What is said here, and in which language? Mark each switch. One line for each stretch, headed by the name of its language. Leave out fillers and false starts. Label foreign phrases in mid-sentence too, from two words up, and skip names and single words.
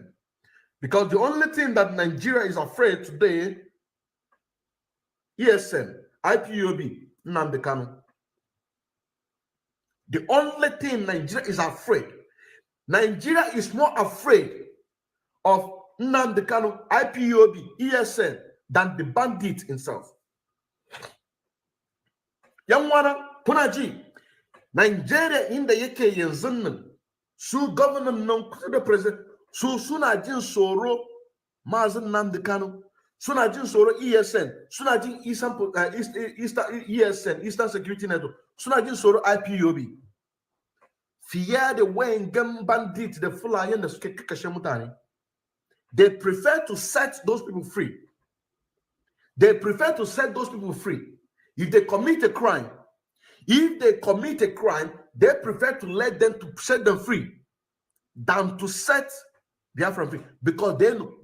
English: Because the only thing that Nigeria is afraid today, ESN, IPOB, Nnamdi Kanu. The only thing Nigeria is afraid. Nigeria is more afraid of Nnamdi Kanu, IPOB, ESN than the bandit himself.
Hausa: Yamwana, Punaji, Nigeria in the yake yanzu su governor nan kusa da president su suna jin tsoro Mazi Nnamdi Kanu, suna jin tsoro ESN, suna jin ESN, Eastern Security Network, suna jin tsoro IPOB. Fiye da wayan gan bandit da Fulayen da suke kakashe mutane.
English: They prefer to set those people free. They prefer to set those people free. If they commit a crime, If they commit a crime, they prefer to let them to set them free than to set Biafra free, because they know.